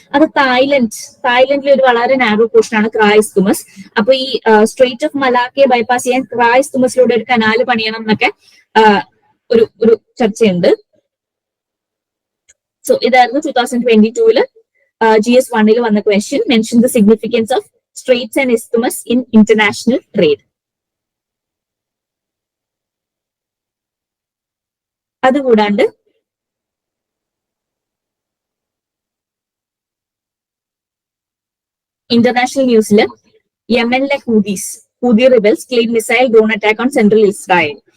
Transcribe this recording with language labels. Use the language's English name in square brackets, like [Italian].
[Malayalam] അത് തായ്ലൻഡിലെ ഒരു വളരെ നാരോ പോർഷൻ ആണ് ക്രാ ഇസ്തുമസ്. അപ്പൊ ഈ സ്ട്രേറ്റ് ഓഫ് മലാക്കയെ ബൈപ്പാസ് ചെയ്യാൻ ക്രാ ഇസ്തുമസിലൂടെ ഒരു കനാല് പണിയണം എന്നൊക്കെ ഒരു ചർച്ചയുണ്ട്. സോ ഇതായിരുന്നു 2022 GS1 വന്ന question. [English] Mention the significance of Straits and Isthmus in international trade. [Malayalam] അതുകൂടാണ്ട് international ന്യൂസിൽ യമനിലെ [English] Houthi rebels claim missile drone attack on central Israel.